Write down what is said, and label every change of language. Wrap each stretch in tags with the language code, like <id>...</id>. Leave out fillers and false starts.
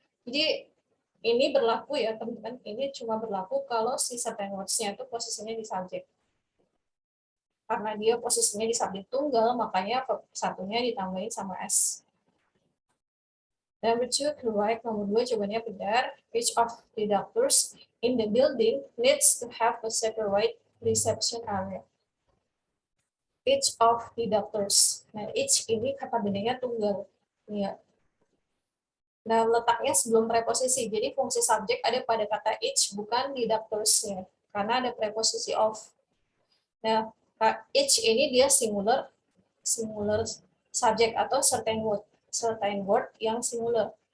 <id>Jadi ini berlaku ya teman-teman. Ini cuma berlaku kalau si certain words-nya itu posisinya di subjek. Karena dia posisinya di subjek tunggal, makanya verb 1-nya ditambahin sama s.</id> <en>Number 2, correct.</en> <id>Nomor 2 jawabannya benar.</id> <en>Each of the doctors in the building needs to have a separate reception area. each of the doctors.</en> <id>Nah, each ini kata bendanya tunggal. Ya. Nah, letaknya sebelum preposisi. Jadi fungsi subjek ada pada kata each, bukan di doctors-nya. Karena ada preposisi of. Nah, each ini dia singular subject atau certain word yang singular.</id>